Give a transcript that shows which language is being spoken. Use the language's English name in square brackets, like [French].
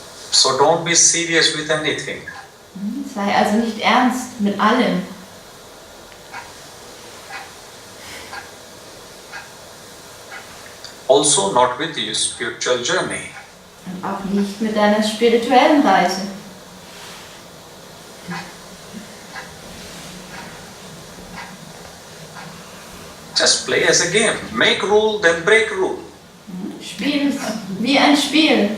[English] So don't be serious with anything. [German] Sei also nicht ernst mit allem. [English] Also not with your spiritual journey. [German] Und auch nicht mit deiner spirituellen Reise. [English] Just play as a game. Make rule, then break rule. [German] Spiel es wie ein Spiel.